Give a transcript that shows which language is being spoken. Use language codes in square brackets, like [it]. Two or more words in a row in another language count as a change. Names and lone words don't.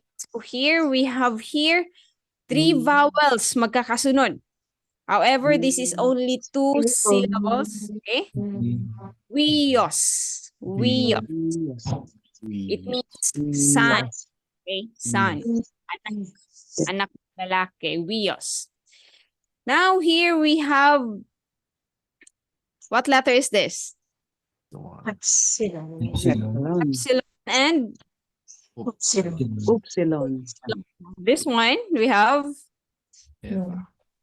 [en] So here we have here three vowels magkakasunod. However, this is only two syllables. Okay? Wios. Wios. It means son. Okay? Son. [tl] Anak. Anak lalaki. Wios. [en] Now here we have, what letter is this? Upsilon. Epsilon and Upsilon. this one we have